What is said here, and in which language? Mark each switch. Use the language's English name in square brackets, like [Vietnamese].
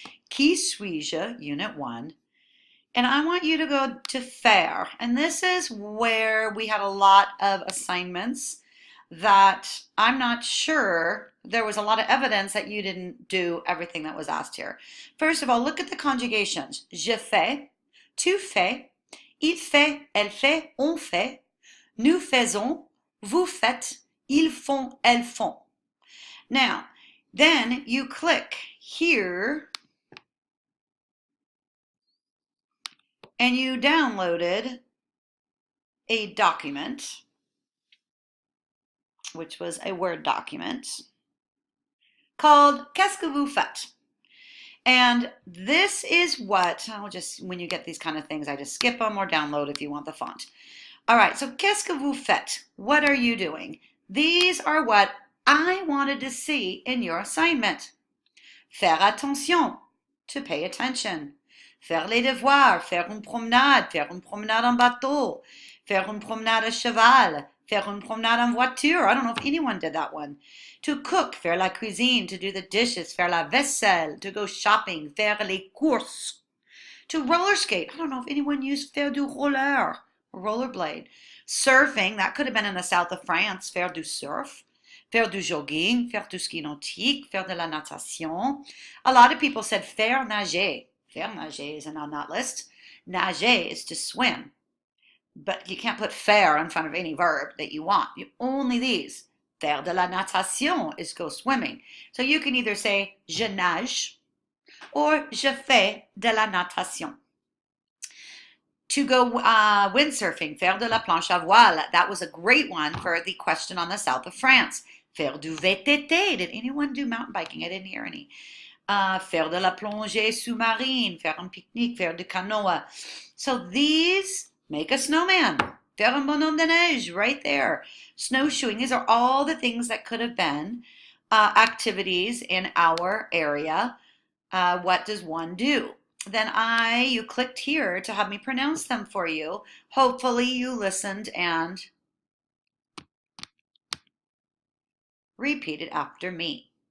[French] Qui suis-je, [English] Unit 1. And I want you to go to FAIRE. And this is where we had a lot of assignments that I'm not sure, there was a lot of evidence that you didn't do everything that was asked here. First of all, look at the conjugations. [French] Je fais, tu fais, il fait, elle fait, on fait, nous faisons, vous faites, ils font, elles font. [English] Now, then you click here and you downloaded a document, which was a Word document, called [French] Qu'est-ce que vous faites? [English] And this is what, when you get these kind of things, I just skip them or download if you want the font. All right, so [French] Qu'est-ce que vous faites? [English] What are you doing? These are what I wanted to see in your assignment. [French] Faire attention, [English] to pay attention. [French] Faire les devoirs, faire une promenade en bateau, faire une promenade à cheval, faire une promenade en voiture. [English] I don't know if anyone did that one. To cook, [French] faire la cuisine, [English] to do the dishes, [French] faire la vaisselle, [English] to go shopping, [French] faire les courses. [English] To roller skate, I don't know if anyone used [French] faire du roller, [English] rollerblade. Surfing, that could have been in the south of France, [French] faire du surf. Faire du jogging, faire du ski nautique, faire de la natation. [English] A lot of people said [French] faire nager. Faire nager [English] isn't on that list. Nager is to swim. But you can't put faire in front of any verb that you want. Only these. [French] Faire de la natation [English] is go swimming. So you can either say [French] je nage [English] or [French] je fais de la natation. [English] To go windsurfing, [French] faire de la planche à voile. [English] That was a great one for the question on the south of France. [French] Faire du VTT. [English] Did anyone do mountain biking? I didn't hear any. [French] Faire de la plongée sous-marine, faire un pique-nique, faire du canoë. [English] So these, make a snowman, [French] faire un bonhomme de neige, [English] right there. Snowshoeing, these are all the things that could have been activities in our area. What does one do? Then you clicked here to have me pronounce them for you. Hopefully you listened and repeated after me.